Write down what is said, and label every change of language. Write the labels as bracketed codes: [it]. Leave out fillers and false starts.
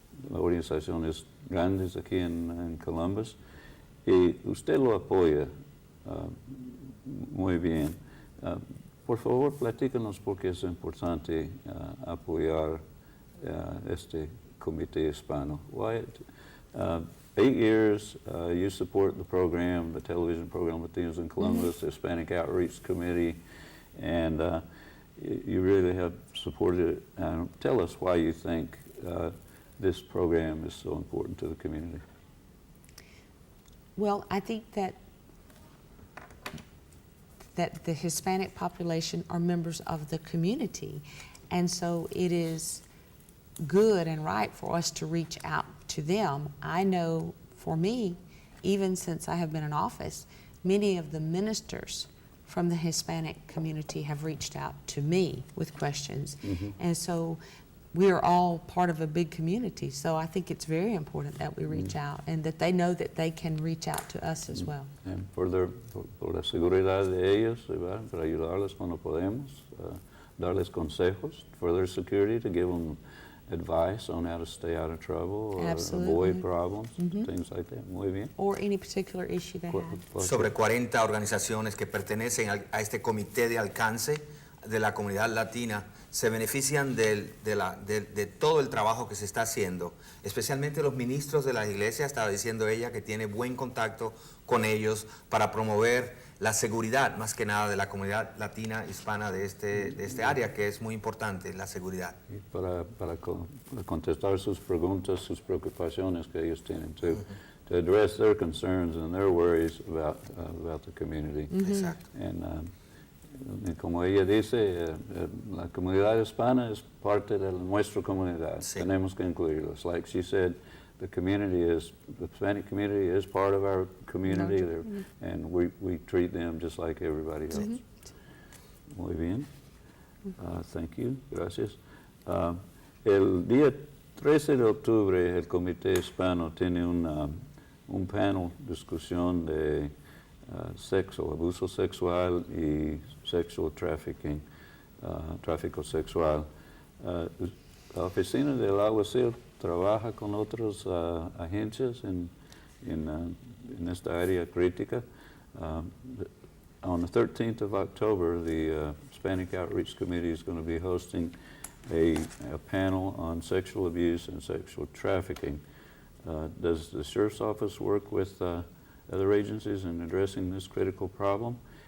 [es] La organización es grande aquí en Columbus y usted lo apoya muy bien. Por favor, platícanos por qué es importante apoyar este Comité Hispano. [en] Why, 8 years, you support the program, the television program Latinos in Columbus, the Hispanic Outreach Committee, and you really have supported it. Tell us why you think this program is so important to the community. Well, I think that the Hispanic population are members of the community, and so it is good and right for us to reach out to them. I know for me, even since I have been in office, many of the ministers from the Hispanic community have reached out to me with questions. And so we are all part of a big community, so I think it's very important that we reach out and that they know that they can reach out to us as well. [es] And por la seguridad de ellos, ¿verdad? Para ayudarles cuando podemos, darles consejos [en] for their security, to give them advice on how to stay out of trouble or Absolutely. avoid problems, things like that. [es] Muy bien. [en] Or any particular issue they have. [es] Sobre 40 organizaciones que pertenecen a este comité de alcance de la comunidad latina se benefician de todo el trabajo que se está haciendo, especialmente los ministros de la iglesia. Estaba diciendo ella que tiene buen contacto con ellos para promover la seguridad, más que nada de la comunidad latina hispana de este área, que es muy importante, la seguridad. Y para contestar sus preguntas, sus preocupaciones que ellos tienen, [en] to address their concerns and their worries about the community. [es] Exacto. [en] And [es] como ella dice, la comunidad hispana es parte de nuestra comunidad. Sí. Tenemos que incluirlos. [en] Like she said, the Hispanic community is part of our community, and we treat them just like everybody else. [es] Muy bien. [en] Thank you. [es] Gracias. El día 13 de octubre el Comité Hispano tiene un panel discusión de sexo, abuso sexual y sexual trafficking, tráfico sexual. La oficina del alguacil trabaja con otras agencias en esta área crítica. [en] On the 13th of October, the Hispanic Outreach Committee is going to be hosting a panel on sexual abuse and sexual trafficking. Does the Sheriff's Office work with other agencies in addressing this critical problem?